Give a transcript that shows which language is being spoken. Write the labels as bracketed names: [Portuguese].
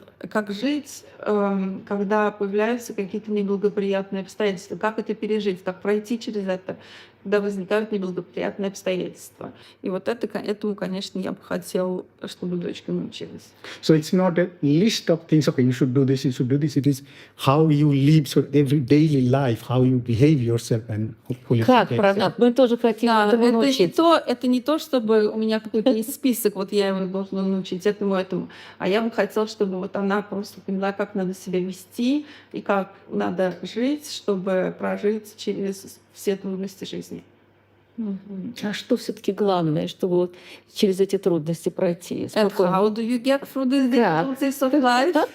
[Russian] Как жить, когда появляются какие-то неблагоприятные обстоятельства, как это пережить, как пройти через это, когда возникают неблагоприятные обстоятельства. И вот этому, конечно, я бы хотела, чтобы дочка научилась. [English] So it's not a list of things, okay, you should do this, you should do this. It is how you live, so every daily life, how you behave yourself and hopefully... [Russian] Как, Пранаб? Мы тоже хотим Да, этому научиться. это не то, чтобы у меня какой-то есть список, вот я его должна научить этому, а я бы хотела, чтобы вот она просто поняла, как надо себя вести и как надо жить, чтобы прожить через все трудности жизни. А что все-таки главное, чтобы вот через эти трудности пройти? [English] And how do you get through the difficulties of life?